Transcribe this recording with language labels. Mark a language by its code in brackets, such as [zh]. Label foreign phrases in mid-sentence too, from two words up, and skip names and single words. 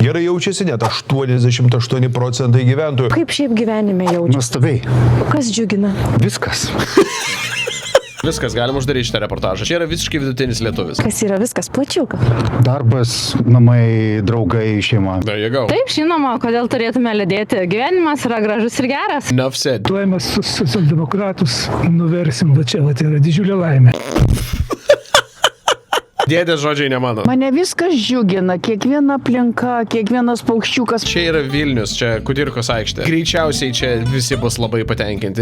[lt] Gerai jaučiasi net 88% gyventojų. Kaip šiaip gyvenime jaučiasi? Nuostabiai. Kas džiugina? Viskas. Viskas, galim uždaryti šitą reportažą. Čia yra visiškai vidutinis lietuvis. Kas yra viskas plačiau? Darbas, namai, draugai, šeima. [en] There you go. [lt] Taip, žinoma, kodėl turėtume liūdėti. Gyvenimas yra gražus ir geras. [en] Enough said. [lt] Tuoj mes socialdemokratus nuversim, va čia, va tai yra didžiulė laimė. Dėdės žodžiai ne mano. Mane viskas džiugina, kiekviena aplinka, kiekvienas paukščiukas. Čia yra Vilnius, čia Kudirkos aikštė. Greičiausiai čia visi bus labai patenkinti.